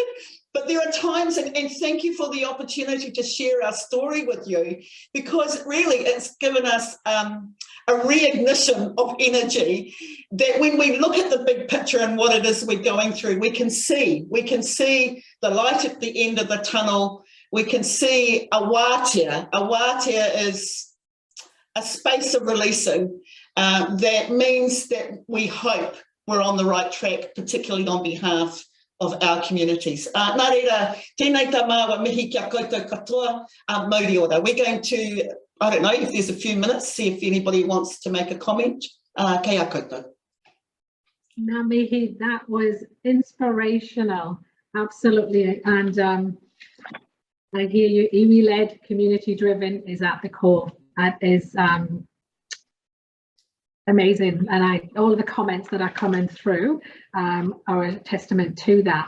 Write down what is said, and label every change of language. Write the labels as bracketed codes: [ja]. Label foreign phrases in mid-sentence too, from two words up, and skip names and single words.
[en] But there are times, and thank you for the opportunity to share our story with you, because really it's given us a reignition of energy that when we look at the big picture and what it is we're going through, we can see the light at the end of the tunnel. We can see Aotearoa. Aotearoa is a space of releasing that means that we hope we're on the right track, particularly on behalf of our communities. [mi] Nā reira, tēnei tā māua mihi kia koutou katoa, mauri ora. [en] We're going to, I don't know if there's a few minutes, see if anybody wants to make a comment. [mi] Kei a koutou. Nā mihi, [en] that was inspirational, absolutely. And I hear you, iwi-led, community-driven is at the core. That is amazing, and all of the comments that are coming through are a testament to that.